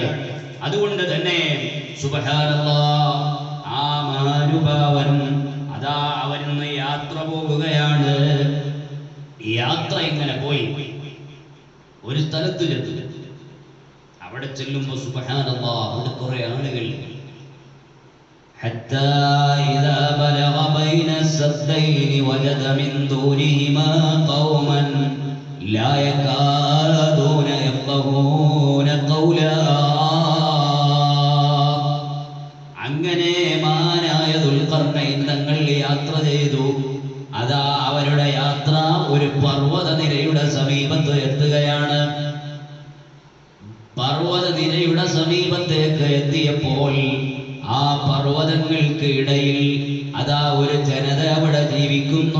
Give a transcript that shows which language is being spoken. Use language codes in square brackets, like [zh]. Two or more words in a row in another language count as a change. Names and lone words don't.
[ml] അതുകൊണ്ട് തന്നെ സുബ്ഹാനല്ലാഹ്, ആ മഹാനുഭാവൻ അതാ അവരിന്ന് യാത്ര പോകുകയാണ്. യാത്ര ഇങ്ങനെ പോയി ഒരു സ്ഥലത്ത് ചെന്നു. അവിടെ ചെല്ലുമ്പോൾ സുബ്ഹാനല്ലാഹ്, അവിടെ കുറെ ആളുകൾ. [ar] حتى إذا بلغ بين السدين وجد من دونهما قوما لا يكادون يفقهون قولا. [ml] അങ്ങനെ മഹാനായ ദുൽഖർനൈൻ തങ്ങൾ യാത്ര ചെയ്തു. അതാ അവരുടെ യാത്ര ഒരു പർവ്വതനിരയുടെ സമീപത്ത് എത്തുകയാണ്. പർവ്വതനിരയുടെ സമീപത്തേക്ക് എത്തിയപ്പോൾ ആ പർവ്വതങ്ങൾക്ക് ഇടയിൽ അതാ ഒരു ജനത അവിടെ ജീവിക്കുന്നു.